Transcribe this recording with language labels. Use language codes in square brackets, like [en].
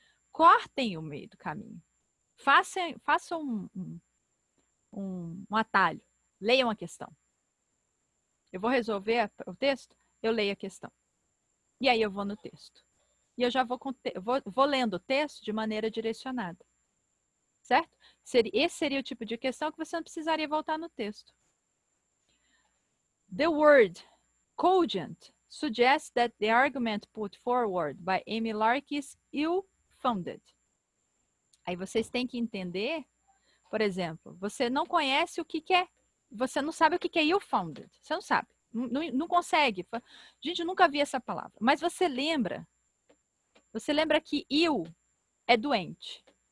[pt] Cortem o meio do caminho. Façam um atalho. Leiam a questão. Eu vou resolver o texto, eu leio a questão. E aí eu vou no texto. E eu já vou lendo o texto de maneira direcionada. Certo? Esse seria o tipo de questão que você não precisaria voltar no texto. [en] The word cogent suggests that the argument put forward by Amy Lark is ill-founded. [pt] Aí vocês têm que entender, por exemplo, você não conhece o que que é, você não sabe o que que é ill-founded. Você não sabe, não consegue. Gente, eu nunca vi essa palavra. Mas você lembra que ill é doente.